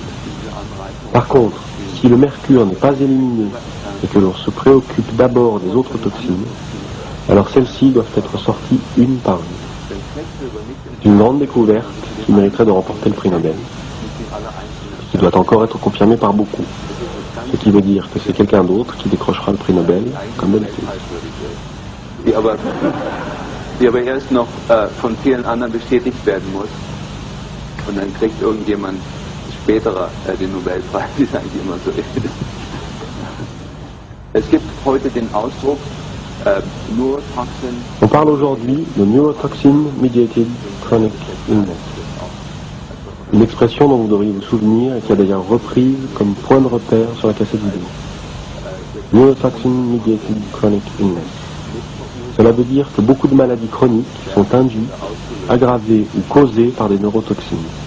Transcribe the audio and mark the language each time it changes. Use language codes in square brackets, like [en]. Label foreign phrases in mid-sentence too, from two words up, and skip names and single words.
[fr] Par contre, si le mercure n'est pas éliminé et que l'on se préoccupe d'abord des autres toxines, alors celles-ci doivent être sorties une par une. C'est une grande découverte qui mériterait de remporter le prix Nobel, qui doit encore être confirmé par beaucoup. Ce qui veut dire que c'est quelqu'un d'autre qui décrochera le prix Nobel, comme d'habitude. [de] Die aber erst noch von vielen anderen bestätigt werden muss. Und dann kriegt irgendjemand späterer den Nobelpreis, wie es eigentlich immer so ist. Es gibt heute den Ausdruck Neurotoxin. [fr] On parle aujourd'hui de [en] Neurotoxin Mediated Chronic Illness. [fr] Une expression dont vous devriez vous souvenir et qui a d'ailleurs reprise comme point de repère sur la cassette vidéo. [en] Neurotoxin Mediated Chronic Illness. [fr] Cela veut dire que beaucoup de maladies chroniques sont induites, aggravées ou causées par des neurotoxines.